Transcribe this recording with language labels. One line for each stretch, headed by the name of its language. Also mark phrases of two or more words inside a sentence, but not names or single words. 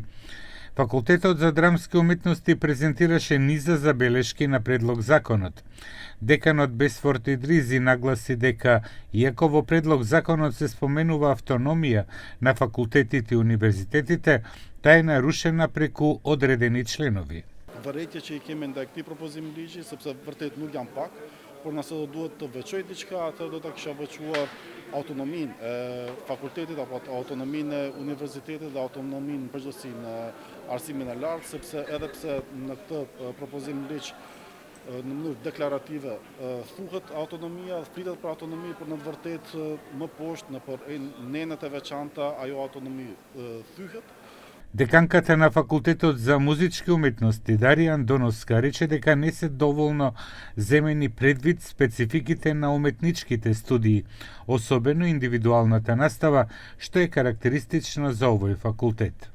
Macedonian: Факултетот за драмски уметности презентираше низа забелешки на предлог законот. Деканот Бесфорд Идризи нагласи дека, иако во предлог законот се споменува автономија на факултетите и универзитетите, таа е нарушена преку одредени членови.
Albanian: Verrete që I kemi ndaj këtij propozimi ligji, sepse vërtet nuk jam pak, por nëse do duhet të veçoj diçka, atë do ta kisha veçuar autonominë e fakultetit apo autonominë e universitetit dhe autonominë në përgjithësi në arsimin e lartë, sepse edhe pse në këtë propozim ligj në mënyrë deklarative thuhet autonomia, flitet për autonomi, por në të vërtetë më poshtë në për nenet e veçanta ajo autonomi thyhet.
Macedonian: Деканката на Факултетот за музички уметности Дарија Андоновска рече дека не се доволно земени предвид спецификите на уметничките студии, особено индивидуалната настава, што е карактеристично за овој факултет.